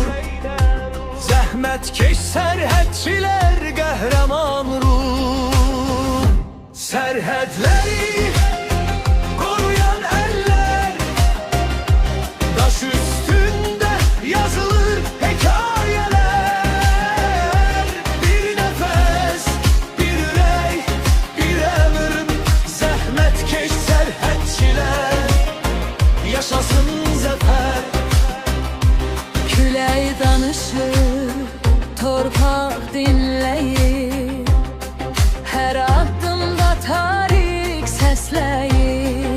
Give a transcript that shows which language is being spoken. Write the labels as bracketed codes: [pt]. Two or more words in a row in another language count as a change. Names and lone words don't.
[az] Zəhmətkeş sərhədçilər qəhrəman ruh. [tr] Sərhədləri koruyan eller, daş üstünde yazılır hikayeler. [az] Bir nefes, bir ürək, bir əmr. Zəhmətkeş sərhədçilər, yaşasın zəfər. Külək danışır, torpaq dinləyir. Hər addımda tarix səsləyir.